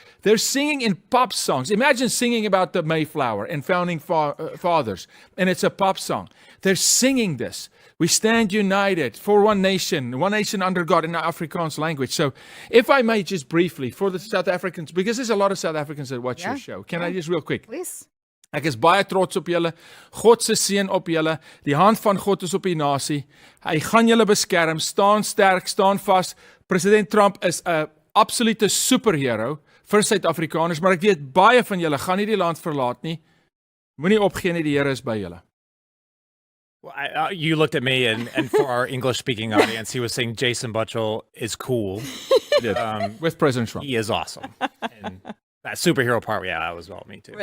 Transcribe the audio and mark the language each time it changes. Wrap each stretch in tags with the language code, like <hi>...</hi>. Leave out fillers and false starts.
<en>They're singing in pop songs. Imagine singing about the Mayflower and founding fathers, and it's a pop song. They're singing this. We stand united for one nation under God in the Afrikaans language. So if I may just briefly, for the South Africans, because there's a lot of South Africans that watch your show. Can I just real quick? Please.</en> <af>Ek is baie trots op julle. God se seën op julle. Die hand van God is op die nasie. Hy gaan julle beskerm. Staan sterk, staan vas. President Trump is 'n absolute superhero vir Suid-Afrikaners, maar ek weet baie van julle gaan nie die land verlaat nie. Moenie opgee nie, die Here is by julle.</af> <en>Well, you looked at me, and for our English-speaking audience, he was saying Jason Buttrill is cool. With President Trump. He is awesome. And that superhero part, yeah, that was all me too.</en>